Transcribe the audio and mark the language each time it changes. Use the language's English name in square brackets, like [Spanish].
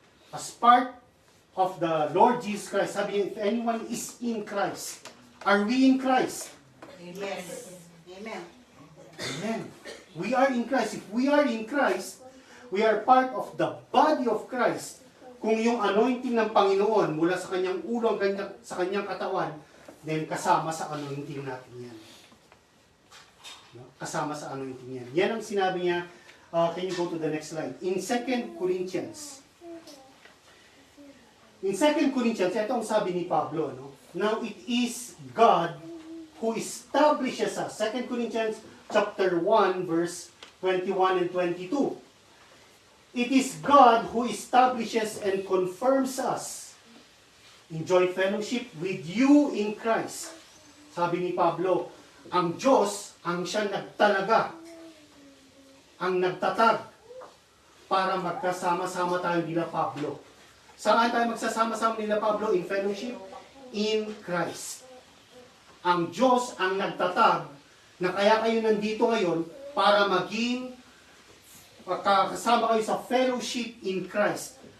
[English] As part of the Lord Jesus Christ, [Filipino] sabi niya, [English] if anyone is in Christ, are we in Christ? Amen. Amen. Amen. We are in Christ. If we are in Christ, we are part of the body of Christ. [Filipino] Kung yung anointing ng Panginoon mula sa kanyang ulo sa kanyang katawan, then kasama sa anointing natin yan. No? Kasama sa anointing yan. Yan ang sinabi niya. [English] Can you go to the next slide? In 2 Corinthians. In 2 Corinthians, [Filipino] ito ang sabi ni Pablo. No? [English] Now it is God who establishes us. 2 Corinthians chapter 1, verse 21 and 22. It is God who establishes and confirms us in joint fellowship with you in Christ. [Filipino] Sabi ni Pablo, ang Diyos ang siya nagtalaga, ang nagtatag para magkasama-sama tayo nila Pablo. Saan tayo magsasama-sama nila Pablo? [English] In fellowship? In Christ. [Filipino] Ang Diyos ang nagtatag na kaya kayo nandito ngayon para maging kasama kayo sa fellowship in Christ.